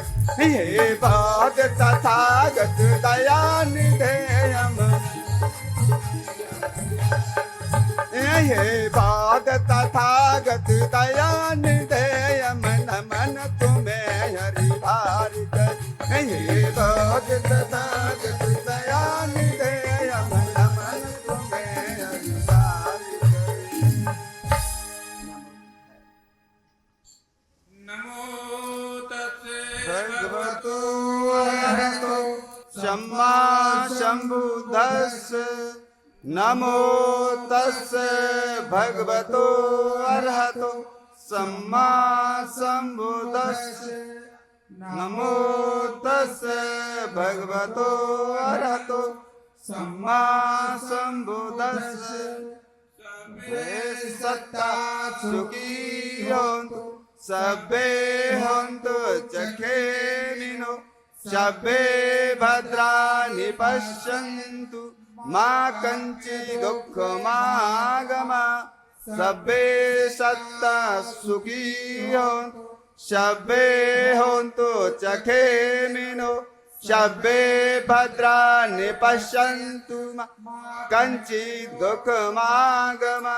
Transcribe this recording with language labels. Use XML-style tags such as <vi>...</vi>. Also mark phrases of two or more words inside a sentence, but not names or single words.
<hi>हे बौद्ध तथागत दयानिधे हम, हे बौद्ध तथागत दयानिधे हम, नमन तुम्हें हरि भारि कर। हे बौद्ध तथागत दयानिधे हम, नमन तुम्हें हरि भारि कर।</hi> <pi>नमो तस्से भगवतो अरहतो सम्मा सम्बुद्धस्स। नमो तस्से भगवतो अरहतो सम्मा सम्बुद्धस्स। नमो तस्से भगवतो अरहतो सम्मा सम्बुद्धस्स। सबे सत्ता सुखी होन्तु, सबे होन्तु चखेनिनो, सबे भद्राणि पश्यन्तु, मा कञ्चित् दुःखमागमा। सबे सत्ता सुखी होन्तु, सबे होन्तु चखेनिनो, सबे भद्राणि पश्यन्तु, मा कञ्चित् दुःखमागमा।</pi>